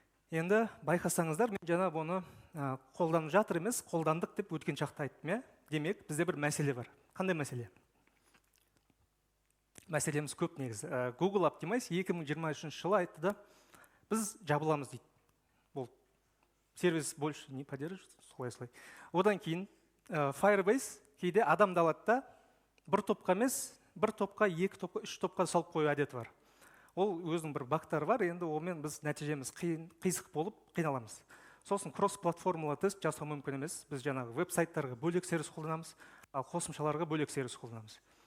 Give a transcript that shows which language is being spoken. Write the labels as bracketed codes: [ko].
[kk] Енді байқасаңыздар, мен жаңа бұны қолданып жатыр емес, қолдандық деп өткен шақта айттым. Демек, бізде бір мәселе бар. Қандай мәселе? Мәселеміз көп негізі. Google Optimize 2023 жылы айтты да, біз жабыламыз дейді. Бұл сервис [ru] больше не поддерживает, [kk] солай. Одан кейін Firebase кейде адамды алады да, бір топқа емес, бір топқа, екі топқа, үш топқа салып қою әдеті бар. Ол өзінің бір бактары бар, енді онымен біз нәтижеміз қисық болып қиналамыз. Сосын кросс-платформалы тест жасау мүмкін емес. Біз жаңағы веб-сайттарға бөлек сервис қолданамыз, ал қосымшаларға бөлек сервис қолданамыз.